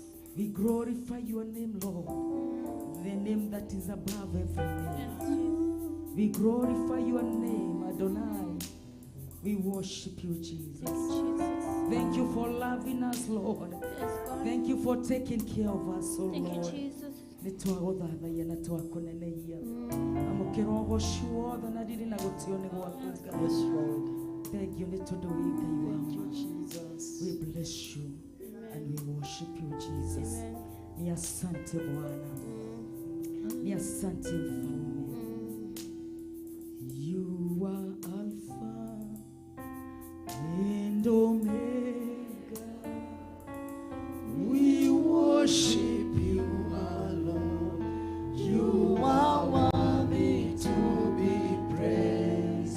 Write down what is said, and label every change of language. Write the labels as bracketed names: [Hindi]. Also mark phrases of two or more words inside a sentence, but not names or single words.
[English] We glorify your name, Lord, the name that is above every name. We glorify your name, Adonai. We worship you, Jesus. Thank you for loving us, Lord. Thank you for taking care of us, oh Thank you, Lord. Jesus. [Kikuyu] Nitwagothaya na twakunenehia amukiro ciothe na ndiri na gutio ni gwakuga. [English] Yes, Lord. Thank you [Kikuyu] nitondu wi Ngai [English] Thank you, [Kikuyu] waku. [English] Jesus. We bless you and we worship you, Jesus. Amen. [Swahili] Ni asante Bwana, ni asante Mfalme. [English] You are Alpha and Omega. We worship you, our Lord. You are worthy to be praised.